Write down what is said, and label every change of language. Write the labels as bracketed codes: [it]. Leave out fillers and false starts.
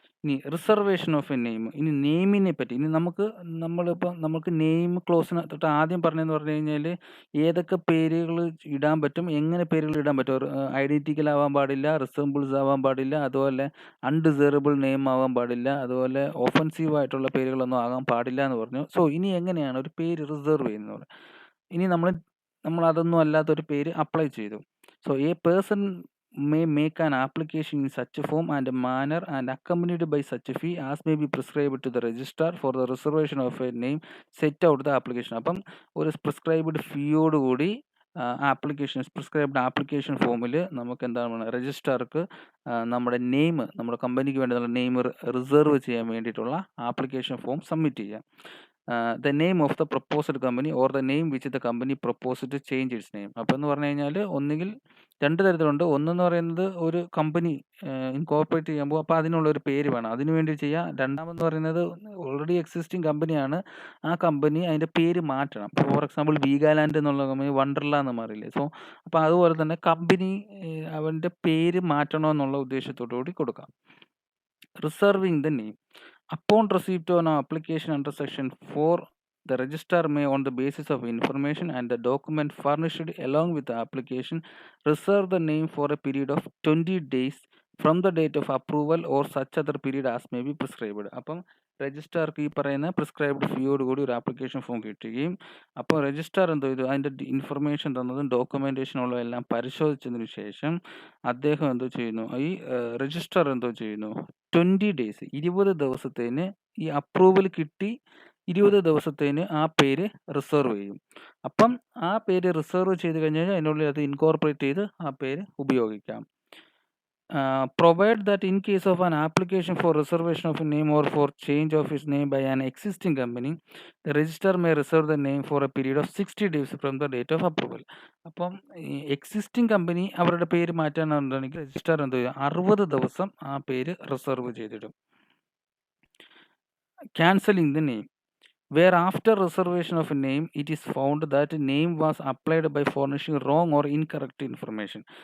[ml] ഇനി reservation of A name. ഇനി നെയിമിനെ പറ്റി ഇനി നമുക്ക് നെയിം ക്ലോസിന് തൊട്ട് ആദ്യം പറഞ്ഞതെന്ന് പറഞ്ഞു കഴിഞ്ഞാൽ ഏതൊക്കെ പേരുകൾ ഇടാൻ പറ്റും, എങ്ങനെ പേരുകൾ ഇടാൻ പറ്റും. ഐഡന്റിക്കൽ ആവാൻ പാടില്ല, റിസംബിൾസ് ആവാൻ പാടില്ല, അതുപോലെ അൺഡിസൈറബിൾ നെയിം ആവാൻ പാടില്ല, അതുപോലെ ഒഫൻസീവ് ആയിട്ടുള്ള പേരുകളൊന്നും ആകാൻ പാടില്ല എന്ന് പറഞ്ഞു. സോ ഇനി എങ്ങനെയാണ് ഒരു പേര് റിസർവ് ചെയ്യുന്നത്? ഇനി നമ്മൾ അതൊന്നും അല്ലാത്തൊരു പേര് അപ്ലൈ ചെയ്തു. [en] So a person may make an application in such a form and manner and accompanied by such a fee as may be prescribed to the registrar for the reservation of a name set out the application. [ml] അപ്പം ഒരു prescribed ഫീയോടുകൂടി prescribed application ഫോമിൽ നമുക്ക് എന്താണ് രജിസ്ട്രാർക്ക് നമ്മുടെ name, നമ്മുടെ കമ്പനിക്ക് വേണ്ടി name reserve ചെയ്യാൻ വേണ്ടിയിട്ടുള്ള ആപ്ലിക്കേഷൻ ഫോം സബ്മിറ്റ് ചെയ്യാം. [en] The name of the proposed company or the name which the company proposed to change its name. [ml] അപ്പോൾ എന്ന് പറഞ്ഞു കഴിഞ്ഞാൽ ഒന്നുകിൽ രണ്ട് തരത്തിലുണ്ട്. ഒന്നെന്ന് പറയുന്നത് ഒരു കമ്പനി ഇൻകോർപ്പറേറ്റ് ചെയ്യുമ്പോൾ അപ്പോൾ അതിനുള്ള ഒരു പേര് വേണം, അതിനു വേണ്ടി ചെയ്യാം. രണ്ടാമെന്ന് പറയുന്നത് ഓൾറെഡി എക്സിസ്റ്റിംഗ് കമ്പനിയാണ്, ആ കമ്പനി അതിൻ്റെ പേര് മാറ്റണം. ഫോർ എക്സാമ്പിൾ വീഗാലാൻഡ് എന്നുള്ള കമ്പനി വണ്ടർല എന്ന് മാറിയില്ലേ. സോ അപ്പോൾ അതുപോലെ തന്നെ കമ്പനി അവൻ്റെ പേര് മാറ്റണമെന്നുള്ള ഉദ്ദേശത്തോടു കൂടി കൊടുക്കാം. [en] Reserving the name. Upon receipt of an application under section 4, the registrar may, on the basis of information and the document furnished along with the application, reserve the name for a period of 20 days from the date of approval or such other period as may be prescribed. [ml] അപ്പം രജിസ്ട്രാർക്ക് ഈ പറയുന്ന prescribed ഫീയോട് കൂടി ഒരു application form കിട്ടുകയും അപ്പോൾ registrar എന്തോ ചെയ്തു അതിൻ്റെ ഇൻഫർമേഷൻ തന്നതും ഡോക്യുമെൻറ്റേഷനുള്ള എല്ലാം പരിശോധിച്ചതിന് ശേഷം അദ്ദേഹം എന്തോ ചെയ്യുന്നു, ഈ രജിസ്ട്രാർ എന്തോ ചെയ്യുന്നു, 20 ഡേയ്സ് 20 ദിവസത്തേന് ഈ അപ്രൂവൽ കിട്ടി 20 ദിവസത്തേന് ആ പേര് റിസർവ് ചെയ്യും. അപ്പം ആ പേര് റിസർവ് ചെയ്ത് കഴിഞ്ഞാൽ അതിനുള്ളിൽ അത് ഇൻകോർപ്പറേറ്റ് ചെയ്ത് ആ പേര് ഉപയോഗിക്കാം. [en] Provide that in case of an application for reservation of a name or for change of its name by an existing company, the registrar may reserve the name for a period of 60 days from the date of approval. [ml] അപ്പം ഈ existing company അവരുടെ പേര് മാറ്റാനുണ്ടെങ്കിൽ registrar എന്ത് ചെയ്യും, 60 ദിവസം ആ പേര് reserve ചെയ്തിടും. [en] Cancelling the name. Where after reservation of a name, it is found that name was applied by furnishing wrong or incorrect information.